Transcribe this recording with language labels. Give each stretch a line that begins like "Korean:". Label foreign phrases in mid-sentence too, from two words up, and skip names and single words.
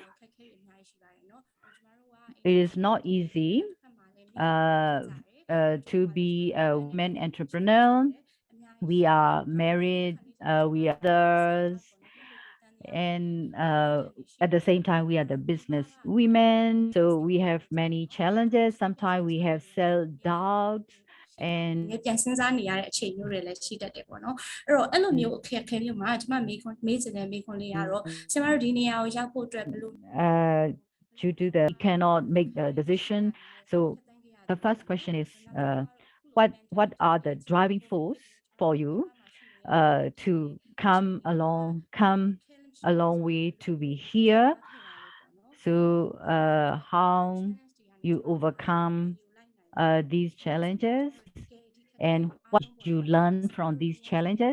English: It is not easy uh, to be a woman entrepreneur. We are married, we are mothers, and at the same time, we are the business women. So we have many challenges. Sometimes we have self doubts and
Burmese: ပြန်စဉ်းစားနေရတဲ့အချိန်မျိုးတွေလည်းရှိတတ်တယ်ပေါ့နော်အဲ့တော့အဲ့လိုမျိုးအခက်အခဲမျိုးမှာကျမမေးချင်တဲ့မေးခွန်းလေးကတော့ကျမတို့ဒီနေရာကိုရောက်ဖို့အတွက်ဘယ်လို
English: due to the we cannot make the decision. So the first question is, what are the driving force for you to come a long way to be here? So how you overcome these challenges, and what did you learn from these challenges?